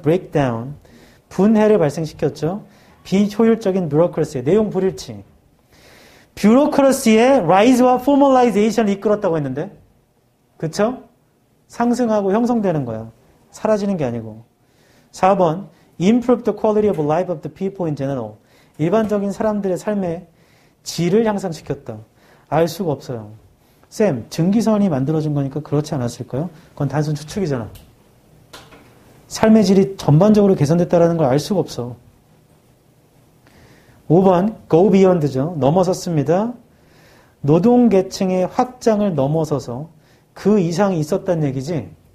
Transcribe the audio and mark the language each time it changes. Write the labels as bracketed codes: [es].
[ko] breakdown 분해를 발생시켰죠. 비효율적인 bureaucracy 내용 불일치. bureaucracy의 rise와 formalization을 이끌었다고 했는데 그쵸? 상승하고 형성되는 거야. 사라지는 게 아니고. [en] 4번 improve the quality of life of the people in general [ko] 일반적인 사람들의 삶의 질을 향상시켰다. 알 수가 없어요. 쌤, 증기선이 만들어진 거니까 그렇지 않았을까요? 그건 단순 추측이잖아. 삶의 질이 전반적으로 개선됐다는 걸 알 수가 없어. 5번 go beyond죠. 넘어섰습니다. 노동계층의 확장을 넘어서서 그 이상이 있었다는 얘기지.